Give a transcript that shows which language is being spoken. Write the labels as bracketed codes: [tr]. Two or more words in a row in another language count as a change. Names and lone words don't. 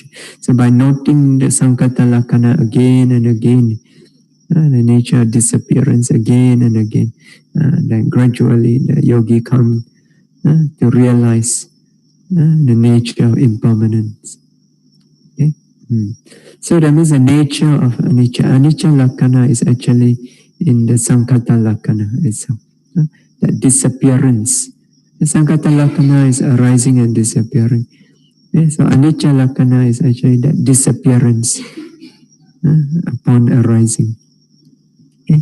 [en] So by noting the Sankata Lakkhana again and again, the nature of disappearance again and again, then gradually the yogi comes to realize the nature of impermanence. Okay? So that means the nature of anicca. [pi] Anicca Lakkhana [en] is actually in the [pi] Sankata Lakkhana [en] itself. That disappearance. The [pi] Sankata Lakkhana [en] is arising and disappearing. Okay? So [pi] Anicca Lakkhana [en] is actually that disappearance upon arising. Okay?